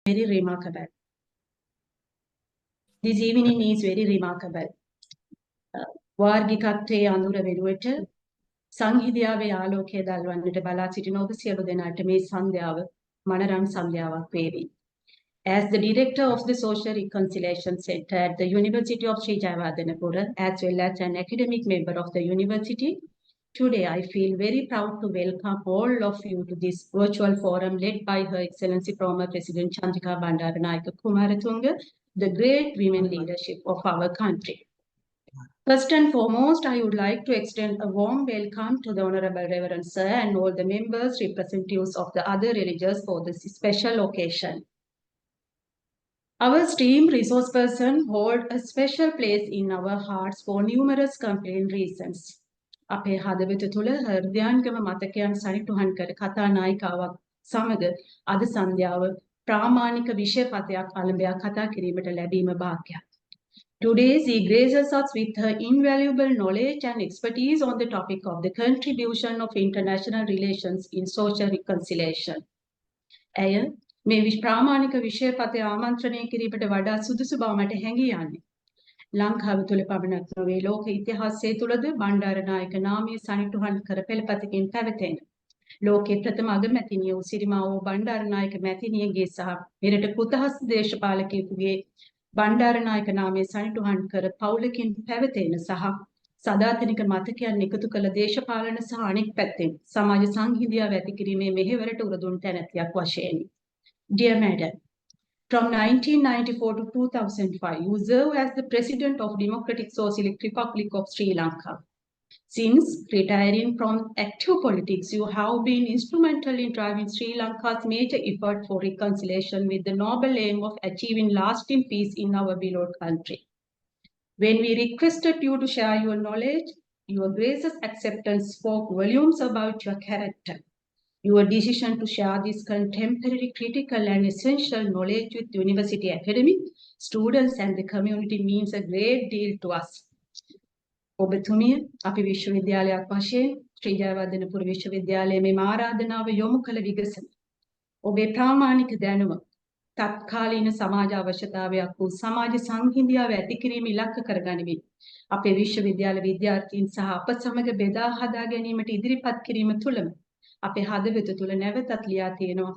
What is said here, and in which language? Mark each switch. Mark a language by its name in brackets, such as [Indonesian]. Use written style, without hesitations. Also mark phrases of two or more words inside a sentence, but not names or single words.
[English] very remarkable. This evening is very remarkable. [Sinhala] වාර්ගිකත්වයේ අඳුර වෙනුවට සංහිඳියාවේ ආලෝකය දල්වන්නට බලා සිටින ඔබ සියලු දෙනාට මේ සන්ධ්‍යාව මනරම් සන්ධ්‍යාවක් වේවි. [English] As the director of the Social Reconciliation Center at the University of Sri Wijewardhana, as well as an academic member of the university, today I feel very proud to welcome all of you to this virtual forum led by Her Excellency former President Chandrika Kumarathunge, the great women leadership of our country. First and foremost, I would like to extend a warm welcome to the Honorable Reverend Sir and all the members, representatives of the other religions for this special occasion. Our esteemed resource person hold a special place in our hearts for numerous compelling reasons. [Sinhala] අපේ හදවත තුළ හෘදයාංගම මතකයන් සනිටුහන් කර කතානායිකාවක් සමග අද සන්ධ්‍යාව ප්‍රාමාණික විෂයපතයක් අලඹයා කතා කිරීමට ලැබීම භාග්‍යයක්. [English] Today, she graces us with her invaluable knowledge and expertise on the topic of the contribution of international relations in social reconciliation. [Sinhala] ඇය මේ ප්‍රාමාණික විෂයපතය ආමන්ත්‍රණය කිරීමට වඩා සුදුසු බව මට හැඟී යන්නේ. ලංකාව තුළ පමණක් නොවේ ලෝක ඉතිහාසයේ තුළද බණ්ඩාරනායක නාමය සනිටුහන් කර පෙළපතකින් පැවතෙන. ලෝකයේ ප්‍රථම අගමැතිනිය වූ සිරිමා වූ බණ්ඩාරනායක මැතිනියගේ සහ මෙරට කෘතහස් දේශපාලකයෙකුගේ බණ්ඩාරනායක නාමය සනිටුහන් කර පවුලකින් පැවතෙන සහ සදාතනික මතකයන් එකතු කළ දේශපාලන සහ අනෙක් පැත්තෙන් සමාජ සංහිඳියාව ඇති කිරීමේ මෙහෙවරට උරදුන් තැනැතියක් වශයෙන්. [English] Dear Madam, from 1994 to 2005, you served as the President of Democratic Socialist Republic of Sri Lanka. Since retiring from active politics, you have been instrumental in driving Sri Lanka's major effort for reconciliation with the noble aim of achieving lasting peace in our beloved country. When we requested you to share your knowledge, your gracious acceptance spoke volumes about your character. Your decision to share this contemporary, critical and essential knowledge with university academics, students and the community means a great deal to us. [Sinhala] ඔබතුමිය අපි විශ්වවිද්‍යාලයක් වශයෙන් ශ්‍රී ජයවර්ධනපුර විශ්වවිද්‍යාලයේ මේ ආරාධනාව යොමු කළ විගසන. ඔබේ ප්‍රාමාණික දැනුම තත්කාලීන සමාජ අවශ්‍යතාවයක් වූ සමාජ සංහිඳියාව ඇති කිරීම ඉලක්ක කරගනිමින් අපේ විශ්වවිද්‍යාල විද්‍යාර්ථීන් සහ අප සමග බෙදා හදා ගැනීමට ඉදිරිපත් කිරීම තුළම අපේ හදවත තුළ නැවතත් ලියා තියෙනවා.